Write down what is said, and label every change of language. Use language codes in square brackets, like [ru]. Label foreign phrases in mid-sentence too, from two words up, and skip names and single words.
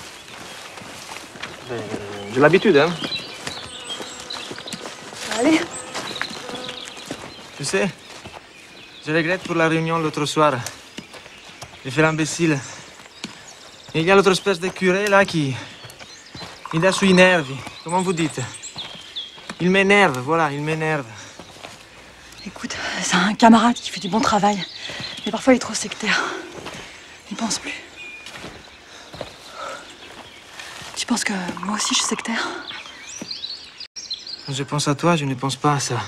[fr] J'ai l'habitude, hein. Allez. Tu sais, je regrette pour la réunion l'autre soir. J'ai fait l'imbécile. Et il y a l'autre espèce de curé là qui... Il a [it] sui nervi. [fr] Comment vous dites? Il m'énerve, voilà, il m'énerve. Écoute, c'est un camarade qui fait du bon travail. Mais parfois, il est trop sectaire. Il pense plus. Tu penses que moi aussi, je suis sectaire? Quand je pense à toi, je ne pense pas à ça.